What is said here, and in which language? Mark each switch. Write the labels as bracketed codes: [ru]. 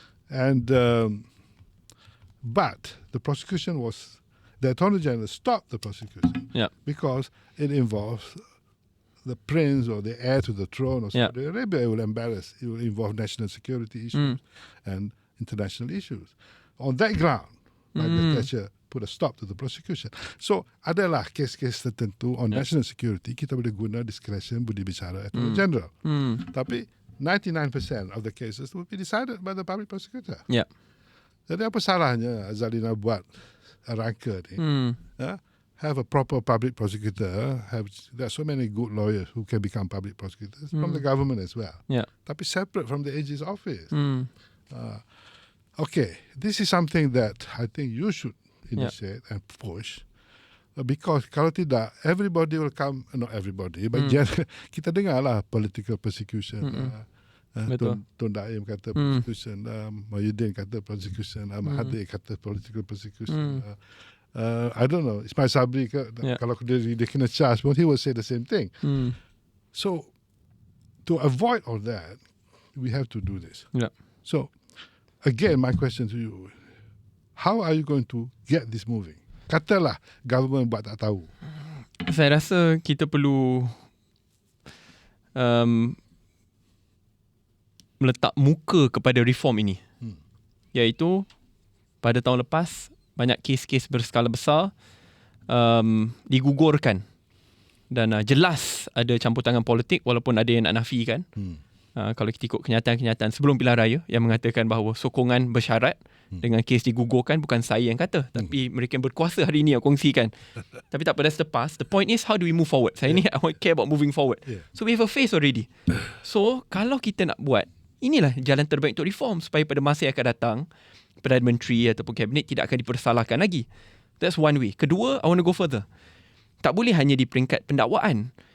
[en] And but the prosecution the Attorney General stopped the prosecution because it involves the prince or the heir to the throne of Saudi Arabia. It will involve national security issues and international issues. On that ground, Margaret Thatcher put a stop to the prosecution. [ms] So, adalah kes-kes tertentu [en] on national security, [ms] kita boleh guna discretion budi bicara Attorney General. [en] Tapi 99% of the cases will be decided by the public prosecutor. [ms] Jadi apa salahnya Zalina buat rangka ni? [en] Have a proper public prosecutor. There are so many good lawyers who can become public prosecutors from the government as well. Tapi separate from the AG's office. Okay, this is something that I think you should initiate and push. Because [ms] kalau tidak, [en] everybody will come, not everybody, but [ms] kita dengarlah [en] political persecution. [ms] Tun Daim kata persecution, Mahyudin kata persecution, Mahathir kata political persecution. [en] I don't know, Ismail Sabri [ms] kalau dia kena [en] charge pun, he will say the same thing. So, to avoid all that, we have to do this. So, again, my question to you, how are you going to get this moving? [ms] Katalah government buat tak tahu. Saya rasa kita perlu meletak muka kepada reform ini. Iaitu pada tahun lepas banyak kes-kes berskala besar digugurkan dan jelas ada campur tangan politik walaupun ada yang nak nafikan. Kalau kita ikut kenyataan-kenyataan sebelum pilihan raya yang mengatakan bahawa sokongan bersyarat dengan kes digugurkan, bukan saya yang kata, tapi mereka yang berkuasa hari ini yang kongsikan. Tapi tak apa, [en] that's the past. The point is, how do we move forward? [ms] Saya ni [en] I care about moving forward. So we have a face already. [ms] So kalau kita nak buat, inilah jalan terbaik untuk reform supaya pada masa yang akan datang Perdana Menteri ataupun Kabinet tidak akan dipersalahkan lagi. [en] That's one way. Kedua, I want to go further. [ms] Tak boleh hanya di peringkat pendakwaan.